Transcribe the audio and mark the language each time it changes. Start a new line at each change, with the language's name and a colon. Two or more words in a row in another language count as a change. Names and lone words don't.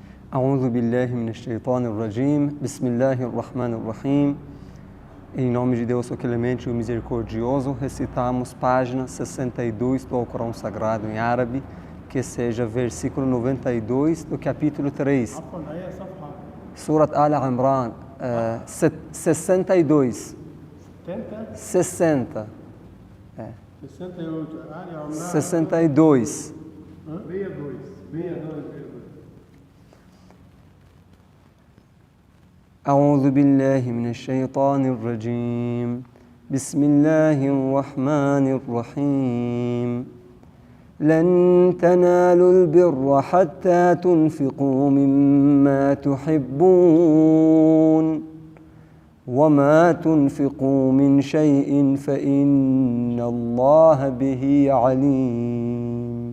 Arabic: أعوذ بالله من الشيطان الرجيم بسم الله الرحمن الرحيم.
Portuguese: Em nome de Deus, o clemente e o misericordioso, recitamos página 62 do Alcorão Sagrado em árabe, que seja versículo 92 do capítulo 3. Surat Al-Imran, 62. 60. 62. 62.
Arabic: أعوذ بالله من الشيطان الرجيم بسم الله الرحمن الرحيم لن تنالوا البر حتى تنفقوا مما تحبون وما تنفقوا من شيء فإن الله به عليم.